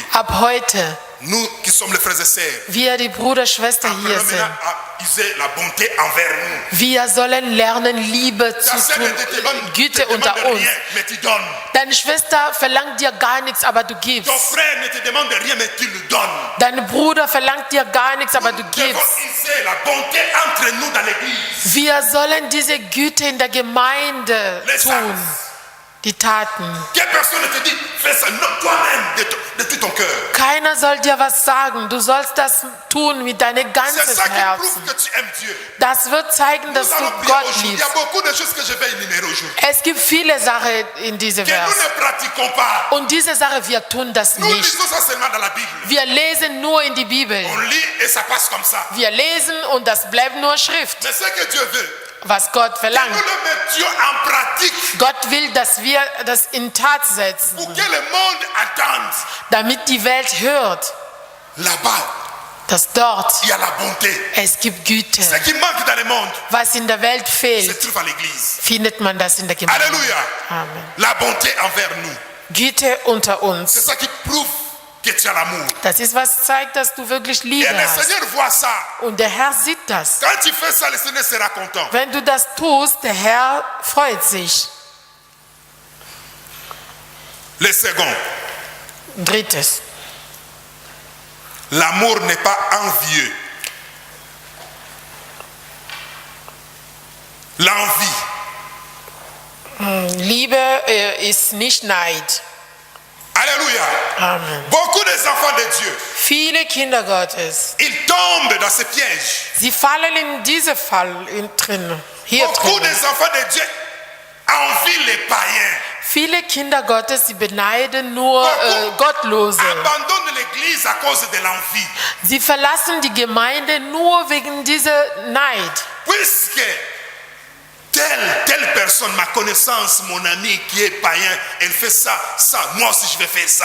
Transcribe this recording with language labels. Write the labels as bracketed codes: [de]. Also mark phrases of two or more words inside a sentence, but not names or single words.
[de] Ab heute, [fr] nous qui sommes les frères et sœurs, [de] wir die Bruder, Schwester hier [fr] apprenons [de] sind, [fr] maintenant à user la bonté envers nous. [de] wir sollen lernen, Liebe zu [fr] Ta sœur [de] tun, [fr] ne te demande, [de] Güte [fr] te [de] unter [fr] demande [de] uns. [fr] rien, mais tu donnes. [de] Deine Schwester verlangt dir gar nichts, aber du gibst. [fr] Ton frère ne te demande rien, mais tu le donnes. [de] Dein Bruder verlangt dir gar nichts, aber du [fr] Nous devons [de] gibst. [fr] user la bonté entre nous dans l'église. [de] Wir sollen diese Güte in der Gemeinde [fr] Les [de] tun. [fr] actes. [de] Die Taten. [fr] Que personne ne te dit, fais ça non, toi-même de tout ton cœur. [de] Keiner soll dir was sagen. Du sollst das tun mit deinem [fr] C'est [de] ganzen [fr] ça qui prouve [de] Herzen. [fr] que tu aimes Dieu. [de] Das wird zeigen, dass [fr] Nous [de] du [fr] allons prier [de] Gott [fr] aujourd'hui. Il y [de] liebst. [fr] a beaucoup de choses que je vais énumérer aujourd'hui. [de] Es gibt viele Sachen in diesem [fr] Que nous [de] Vers. [fr] ne pratiquons pas. [de] Und diese Sache, wir tun das [fr] Nous [de] nicht. [fr] lisons ça seulement dans la Bible. [de] Wir lesen nur in die Bibel. [fr] On lit et ça passe comme ça. [de] Wir lesen und das bleibt nur Schrift, [fr] Mais ce que Dieu veut, [de] was Gott [fr] que [de] verlangt. [fr] nous le mettions en pratique [de] Gott will, dass wir das in Tat setzen, [fr] pour que le monde attende. [de] damit die Welt hört. [fr] Là-bas, [de] dass dort [fr] il y a la bonté. [de] es gibt Güte. [fr] Ce qui manque dans le monde [de] Was in der Welt [fr] se [de] fehlt, [fr] trouve à l'église. [de] findet man das in der Gemeinde. [fr] Alléluia. [de] Amen. [fr] La bonté envers nous. [de] Güte unter [fr] C'est [de] uns. [fr] ça qui prouve que tu as l'amour. [de] Das ist, was zeigt, dass du wirklich [fr] Et [de] Liebe [fr] le [de] hast. [fr] Seigneur voit ça. [de] Und der Herr sieht das. [fr] Quand tu fais ça, le Seigneur sera content. [de] Wenn du das tust, der Herr freut sich. [fr] Le second, [de] Drittes. [fr] l'amour n'est pas envieux. L'envie. [de] Liebe ist nicht Neid. [fr] Alléluia. [de] Amen. [fr] Beaucoup des enfants de Dieu, [de] Viele Kinder Gottes, [fr] ils tombent dans ce piège. [de] sie fallen in diese Fall drin. Hier [fr] Beaucoup [de] drin. [fr] des enfants de Dieu envient les païens. [de] Viele Kinder Gottes, sie beneiden nur Gottlose. [fr] Abandonnent l'église à cause de l'envie. [de] Sie verlassen die Gemeinde nur wegen dieser Neid. [fr] Puisque telle personne, ma connaissance, mon ami qui est païen, elle fait ça, moi aussi je vais faire ça.